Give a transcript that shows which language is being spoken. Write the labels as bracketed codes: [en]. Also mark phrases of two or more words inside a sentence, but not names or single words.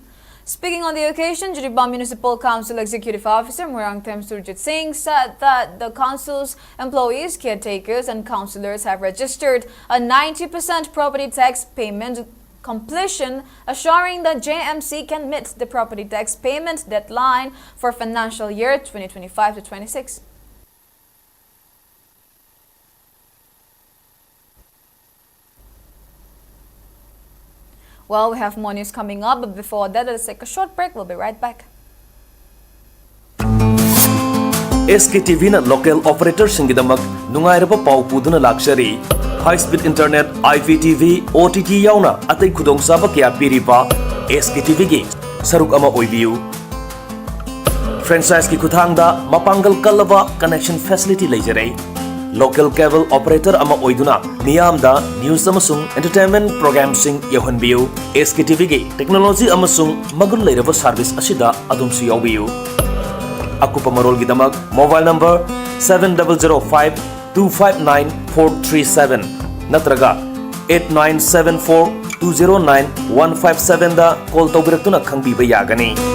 [en] Speaking on the occasion, Jiribam Municipal Council Executive Officer Murangthem Surjit Singh said that the Council's employees, caretakers and councillors have registered a 90% property tax payment completion, assuring that JMC can meet the property tax payment deadline for financial year 2025 to 26. Well, we have more news coming up, but before that, let's take a short break. We'll be right back. [mni] SKTV na [en] local operator [mni] singidamak nungairaba pau puduna [en] luxury high-speed internet, [mni] IPTV, OTT yauna atay kudong saba kaya piripa SKTV gi saruk ama oibiu. Franchise ki kuthangda mapanggal kalaba [en] connection facility [mni] leijare. [en] Local cable operator [mni] ama oiduna niyamda news amasung [en] entertainment program [mni] sing yohanbiu. SKTV gi technology amasung magun leiraba service asida adumsu yawbiu. Akupa marol gidamak [en] mobile number [mni] 7005259437 natraga 8974209157 da call tawbiratuna khangbiba yagani.